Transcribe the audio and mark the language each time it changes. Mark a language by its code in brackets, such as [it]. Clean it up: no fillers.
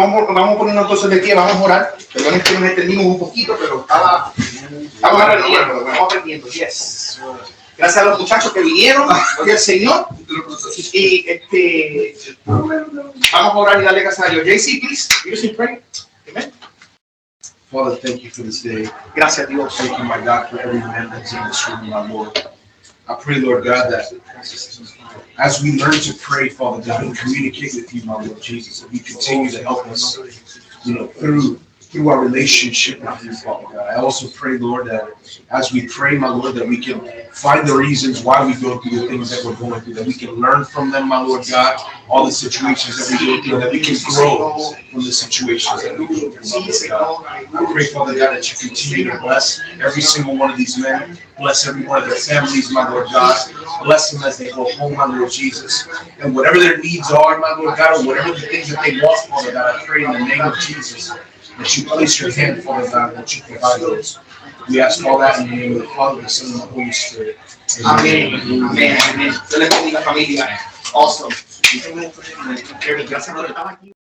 [es] Vamos a ponernos entonces de pie, vamos a orar. Perdón, es que nos extendimos un poquito, pero estamos aprendiendo. [en] Yes. [es] Gracias a los muchachos que vinieron, gloria al Señor. Y vamos a orar y darle gracias a Dios. [en] JC, please, you can pray. Amen. Father, thank you for this day. [es] Gracias a Dios. [en] Thank you, my God, for every man that's in this room, my Lord. I pray, Lord God, that as we learn to pray, Father God, and communicate with you, my Lord Jesus, that you continue to help us, through our relationship with you, Father God. I also pray, Lord, that as we pray, my Lord, that we can find the reasons why we go through the things that we're going through, that we can learn from them, my Lord God, all the situations that we go through, that we can grow from the situations that we go through, my Lord God. I pray, Father God, that you continue to bless every single one of these men, bless every one of their families, my Lord God, bless them as they go home, my Lord Jesus, and whatever their needs are, my Lord God, or whatever the things that they want, Father God, I pray in the name of Jesus, that you place your hand, Father God, that you provide those. We ask all that in the name of the Father, the Son, and the Holy Spirit. [es] Amén. Amén. Amén. Dios les bendiga, familia. [en] Awesome. [es] Gracias por estar aquí.